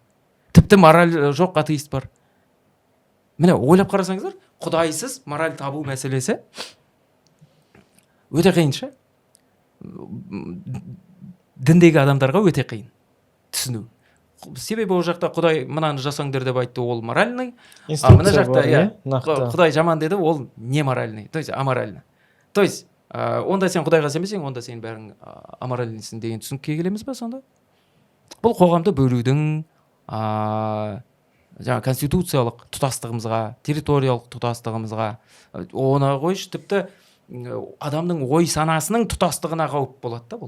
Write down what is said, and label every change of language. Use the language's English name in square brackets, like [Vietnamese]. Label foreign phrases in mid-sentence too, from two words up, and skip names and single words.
[Kazakh] Тіпті мораль жоқ атеист бар. Міне, ойлап қарасаңыздар, құдайсыз мораль табу мәселесі өте қиыншы. Діндегі адамдарға өте қиын түсіну. Себебі ол жақта Құдай мынаны жасаңдар деп айтты, ол моральный. Мына жақта Құдай жаман деді, ол [Russian] не моральный, то есть аморальный. То есть [Kazakh] онда сен Құдайға сенбесең, онда сен бәрің аморальныйсың деген түсінікке келеміз ба сонда? Бұл қоғамды бөлудің жаңа конституциялық тұтастығымызға, территориялық тұтастығымызға, оны қойшы, тіпті адамның ой санасының тұтастығына қауіп болады да бұл.